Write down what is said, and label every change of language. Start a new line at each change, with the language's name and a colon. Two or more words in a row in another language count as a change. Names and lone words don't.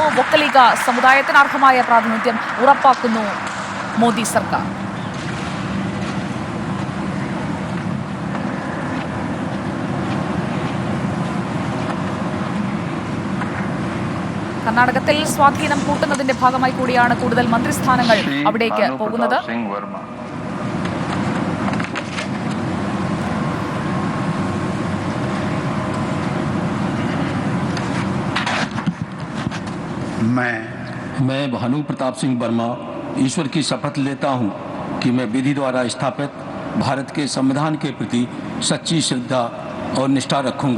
Malayalam: വൊക്കലിക സമുദായത്തിന് അർഹമായ പ്രാതിനിധ്യം ഉറപ്പാക്കുന്നു മോദി സർക്കാർ. കർണാടകത്തിൽ സ്വാധീനം കൂട്ടുന്നതിന്റെ ഭാഗമായി കൂടിയാണ് കൂടുതൽ മന്ത്രിസ്ഥാനങ്ങൾ അവിടേക്ക് പോകുന്നത്.
Hindi: मैं भानु प्रताप सिंह वर्मा ईश्वर की शपथ लेता हूं कि मैं विधि द्वारा स्थापित भारत के संविधान के प्रति सच्ची श्रद्धा और निष्ठा रखूंगा।